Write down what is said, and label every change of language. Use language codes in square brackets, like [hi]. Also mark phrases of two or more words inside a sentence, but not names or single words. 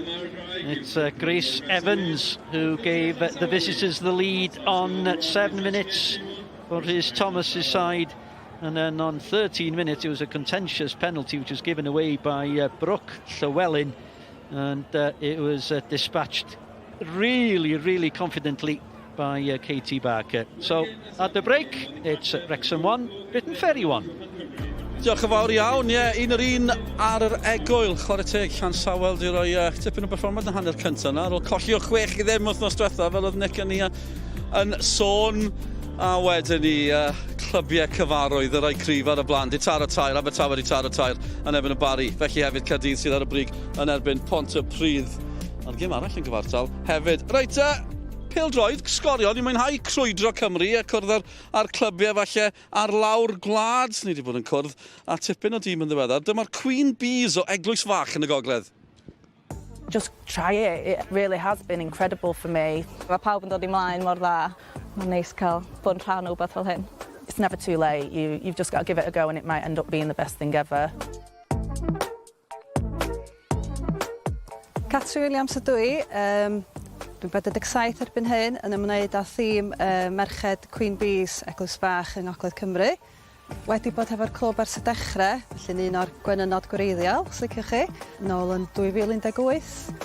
[en] It's Grace Evans who gave the visitors the lead on 7 minutes for Rhys Thomas's side. And then on 13 minutes, it was a contentious penalty which was given away by Brooke Llewellyn. And it was dispatched really confidently by Katie Barker. So at the break, it's Wrexham 1, Briton Ferry 1. [cy] Diolch yn fawr iawn, un yr un ar yr egwyl. Chwarae teg, Llansawel di roi tipyn o berfformiad yn hanner cyntaf yna. Ar ôl colli o 6 i ddim wythnos diwetha, fel oedd Nick yn sôn. A wedyn ni, clybiau cyfarwydd, y rai cryf ar y blaen. Di taro tair, Abertawe di taro tair yn erbyn y Bari. Felly hefyd Caerdydd sydd ar y brig yn erbyn Pontypridd. A'r gym arall yn gyfartal hefyd. Reit, pêl-droed, Sgorio, ni'n mwynhau crwydro Cymru a cwrdd ar clybiau falle ar lawr gwlad. Ni wedi bod yn cwrdd a tipyn o dîm yn ddiweddar. Dyma'r Queen Bees o Eglwys Fach yn y gogledd. [en] Just try it. It really has been incredible for me. [cy] Mae pawb yn dod i mlaen mor dda. Mae'n neis cael bod yn rhan o beth fel hyn. [en] It's never too late. You've just got to give it a go and it might end up being the best thing ever. [cy] Catri Williams ydw i. Dwi'n 47 erbyn hyn yn ymwneud â thîm Merched Queen Bees Eglwys Fach yng Ngogledd Cymru. Wedi bod hefo'r clwb ers y dechrau, felly un o'r gwenynod gwreiddiol, os liciwch chi, nôl yn 2018.